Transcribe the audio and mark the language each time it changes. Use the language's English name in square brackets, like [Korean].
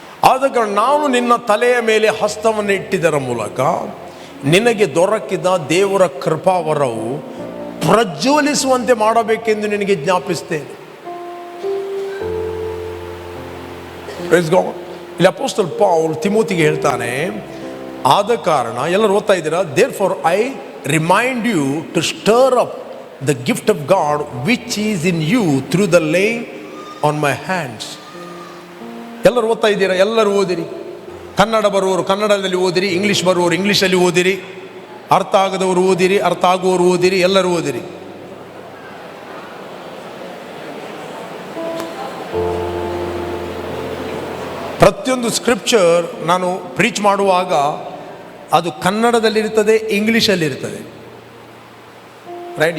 [Kannada] ಆದ ಕಾರಣ ನಾನು ನಿನ್ನ ತಲೆಯ ಮೇಲೆ ಹಸ್ತವನ್ನು ಇಟ್ಟಿದ್ದರ ಮೂಲಕ ನಿನಗೆ ದೊರಕಿದ ದೇವರ ಕೃಪಾವರವು ಪ್ರಜ್ವಲಿಸುವಂತೆ ಮಾಡಬೇಕೆಂದು ನಿನಗೆ ಜ್ಞಾಪಿಸ್ತೇನೆ. [English] Praise God. [Kannada] ಇಲ್ಲಿ ಅಪೊಸ್ತಲ ಪೌಲ್ ತಿಮೋತಿಗೆ ಹೇಳ್ತಾನೆ, ಆದ ಕಾರಣ, ಎಲ್ಲರೂ ಓದ್ತಾ ಇದ್ದೀರಾ, [English] therefore I remind you to stir up the gift of God which is in you through the laying on my hands. [Kannada] ಎಲ್ಲರೂ ಓದ್ತಾ ಇದ್ದೀರಾ? ಎಲ್ಲರೂ ಓದಿರಿ. ಕನ್ನಡ ಬರುವವರು ಕನ್ನಡದಲ್ಲಿ ಓದಿರಿ, ಇಂಗ್ಲಿಷ್ ಬರುವವರು ಇಂಗ್ಲೀಷಲ್ಲಿ ಓದಿರಿ, ಅರ್ಥ ಆಗದವರು ಓದಿರಿ, ಅರ್ಥ ಆಗುವವರು ಓದಿರಿ, ಎಲ್ಲರೂ ಓದಿರಿ. ಪ್ರತಿಯೊಂದು ಸ್ಕ್ರಿಪ್ಚರ್ ನಾನು ಪ್ರೀಚ್ ಮಾಡುವಾಗ ಅದು ಕನ್ನಡದಲ್ಲಿರ್ತದೆ, ಇಂಗ್ಲೀಷಲ್ಲಿರ್ತದೆ. ರೈಟ್?